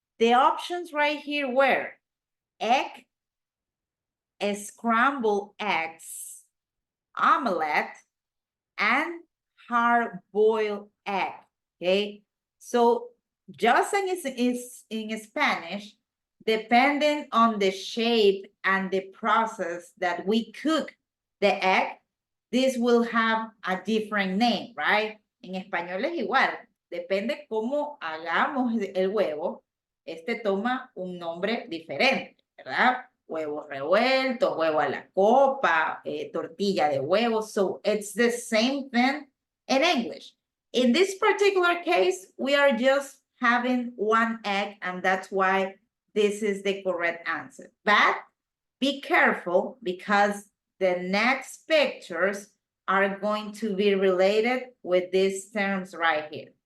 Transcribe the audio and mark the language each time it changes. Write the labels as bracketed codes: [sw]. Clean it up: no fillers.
[en] The options right here were egg, scrambled eggs, omelette, and hard-boiled egg, okay? So just is in Spanish, depending on the shape and the process that we cook the egg, this will have a different name, right? [es] En español es igual, depende cómo hagamos el huevo, este toma un nombre diferente, ¿verdad? Huevos revueltos, huevo a la copa, tortilla de huevos. [en] So it's the same thing in English. In this particular case, we are just having one egg, and that's why this is the correct answer. But be careful because the next pictures are going to be related with these terms right here.